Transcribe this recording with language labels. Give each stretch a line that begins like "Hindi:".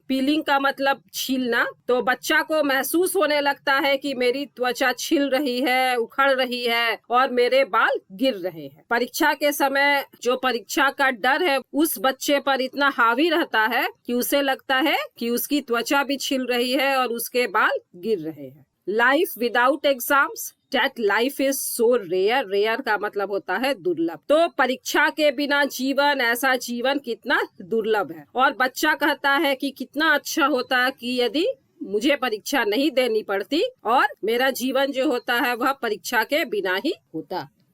Hindi: Piling का मतलब छीलना। तो बच्चा को महसूस होने लगता है कि मेरी त्वचा छिल रही है, उखड़ रही है और मेरे बाल गिर रहे हैं। परीक्षा के समय जो परीक्षा का डर है उस बच्चे पर इतना हावी रहता है कि उसे लगता है कि उसकी त्वचा भी छिल रही है और उसके बाल गिर रहे हैं।
English: Life without exams, that life is so rare.
Hindi: rare का मतलब होता है दुर्लभ। तो परीक्षा के बिना जीवन, ऐसा जीवन कितना दुर्लभ है। और बच्चा कहता है कि कितना अच्छा होता कि यदि मुझे परीक्षा नहीं देनी पड़ती और मेरा जीवन जो होता है वह परीक्षा के बिना ही होता।